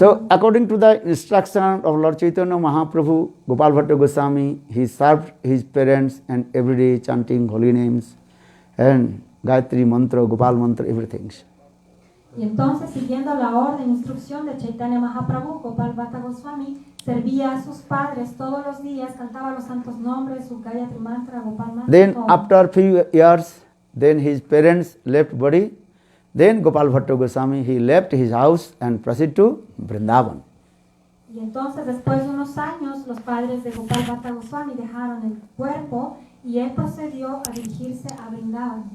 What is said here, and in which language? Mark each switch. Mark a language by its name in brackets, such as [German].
[English] So according to the instruction of Lord Chaitanya Mahaprabhu, Gopal Bhatta Goswami, he served his parents and every day chanting holy names and Gayatri Mantra, Gopal Mantra, everything. [Spanish] Y entonces, siguiendo la orden, instrucción de Chaitanya Mahaprabhu, Gopal Bhatta Goswami servía a sus padres todos los días, cantaba los santos nombres, su Gayatri Mantra, Gopal Mantra. [English] Then [Spanish] todo. [English] after few years, then his parents left body. Then Gopal Bhatta Goswami, he left his house and proceeded to Vrindavan. [Spanish] Y entonces, después de unos años, los padres de Gopal Bhatta Goswami dejaron el cuerpo y él procedió a dirigirse a Vrindavan.